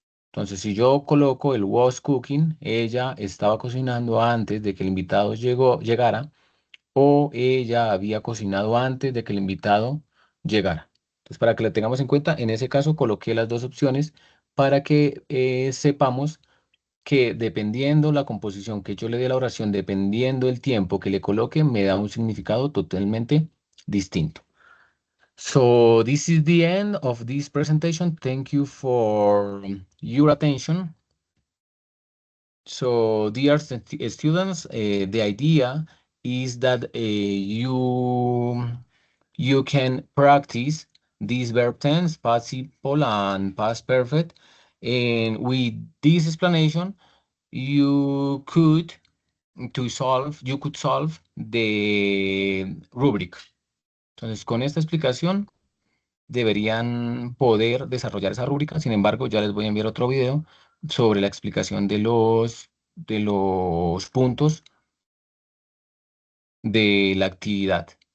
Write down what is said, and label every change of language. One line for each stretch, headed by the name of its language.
Spanish: Entonces, si yo coloco el
English: was cooking,
Spanish: ella estaba cocinando antes de que el invitado llegara, o ella había cocinado antes de que el invitado llegara. Entonces, para que lo tengamos en cuenta, en ese caso coloqué las dos opciones para que sepamos que dependiendo la composición que yo le dé a la oración, dependiendo el tiempo que le coloque, me da un significado totalmente distinto.
English: So this is the end of this presentation. Thank you for your attention. So, dear students, the idea is that you can practice these verb tense, past simple and past perfect, and with this explanation, you could solve the rubric.
Spanish: Entonces, con esta explicación deberían poder desarrollar esa rúbrica. Sin embargo, ya les voy a enviar otro video sobre la explicación de los puntos de la actividad.